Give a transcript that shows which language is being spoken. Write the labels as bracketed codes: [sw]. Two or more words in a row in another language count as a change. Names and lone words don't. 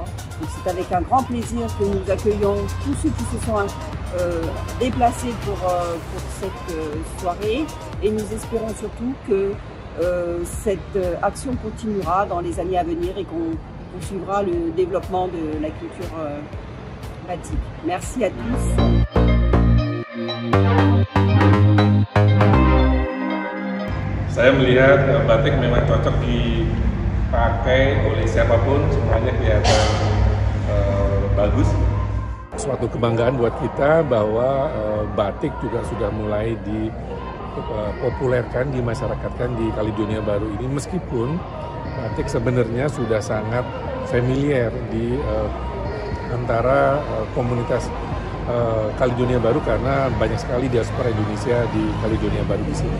[fr] C'est avec un grand plaisir que nous accueillons tous ceux qui se sont déplacés pour cette soirée et nous espérons surtout que cette action continuera dans les années à venir et qu'on poursuivra le développement de la culture batik. Merci à tous. [id] Saya melihat batik memang cocok dipakai oleh siapapun, semuanya kelihatan bagus. Suatu kebanggaan buat kita bahwa batik juga sudah mulai dipopulerkan, dimasyarakatkan di Kaledonia Baru ini, meskipun batik sebenarnya sudah sangat familiar di antara komunitas Kaledonia Baru karena banyak sekali diaspora Indonesia di Kaledonia Baru di sini.